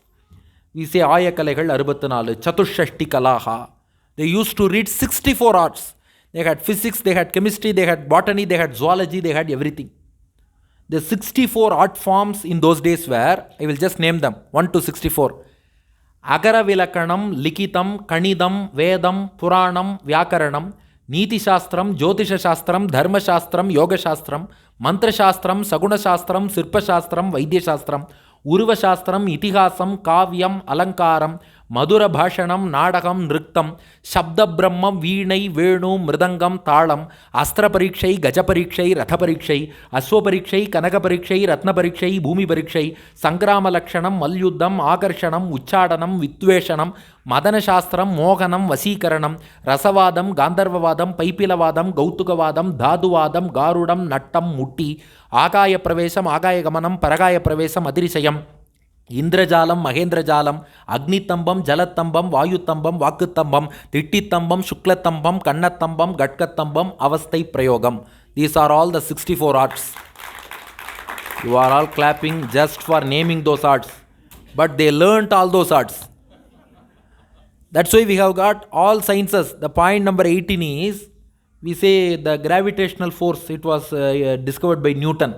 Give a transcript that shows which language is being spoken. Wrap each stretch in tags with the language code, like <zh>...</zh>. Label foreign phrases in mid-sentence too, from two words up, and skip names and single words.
<en>We say Ayakalegal 64,</en> <sa>चतुष्षष्टि कलाः.</sa> <en>They used to read 64 arts. They had physics, they had chemistry, they had botany, they had zoology, they had everything. The 64 art forms in those days were, I will just name them, 1 to 64.</en> <ta>அக்கர இலக்கணம், இலிகிதம், கணிதம், வேதம், புராணம், வியாகரணம், நீதி சாஸ்திரம், ஜோதிட சாஸ்திரம், தரும சாஸ்திரம், யோக சாஸ்திரம், மந்திர சாஸ்திரம், சகுன சாஸ்திரம், சிற்ப சாஸ்திரம், வைத்திய சாஸ்திரம், உருவ சாஸ்திரம், இதிகாசம், காவியம், அலங்காரம், மதுர பாடணம், நாடகம், நிருத்தம், சத்த பிரமம், வீணை, வேணு, மிருதங்கம், தாளம், அஸ்திர பரிட்சை, கஜ பரிட்சை, ரத பரிட்சை, அஸ்வ பரிட்சை, கனக பரிட்சை, ரத்தின பரிட்சை, பூமி பரிட்சை, சங்கிராம இலக்கணம், மல்யுத்தம், ஆகர்ஷணம், உச்சாடணம், வித்வேஷணம், மதன சாஸ்திரம், மோகனம், வசீகரணம், இரசவாதம், கந்தர்வவாதம், பைபீலவாதம், கௌத்துகவாதம், தாதுவாதம், காருடம், நட்டம், முஷ்டி, ஆகாய பிரவேசம், ஆகாய கமனம், பரகாய பிரவேசம், அதிரிசயம், இந்திரஜாலம், மகேந்திரஜாலம், அக்கினித்தம்பம், ஜலத்தம்பம், வாயுத்தம்பம், வாக்குத்தம்பம், திட்டித்தம்பம், சுக்கிலத்தம்பம், கன்னத்தம்பம், கட்கத்தம்பம், அவஸ்தை பிரயோகம்.</ta> <en>These are all the 64 arts. You are all clapping just for naming those arts. But they learnt all those arts. That's why we have got all sciences. The point number 18 is, we say the gravitational force, it was discovered by Newton.</en>